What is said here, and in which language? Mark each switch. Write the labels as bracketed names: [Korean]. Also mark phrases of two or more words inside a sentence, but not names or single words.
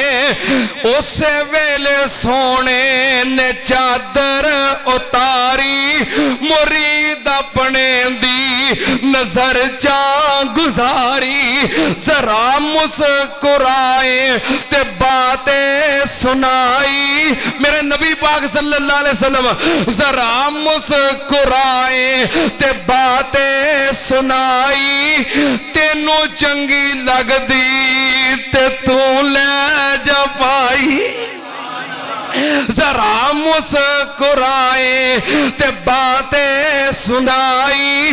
[Punjabi] اس ویلے سونے نے چادر اتاری، مرید اپنے دی نظر چا گزاری. ذرا مسکرائے تے باتیں سنائی، میرے نبی پاک [Arabic] صلى الله عليه وسلم [Punjabi] ذرا مسکرائے تے باتیں سنائی. تینوں چنگی لگدی تے توں لے جا پائی، ذرا مسکرائے تے باتیں سنائی.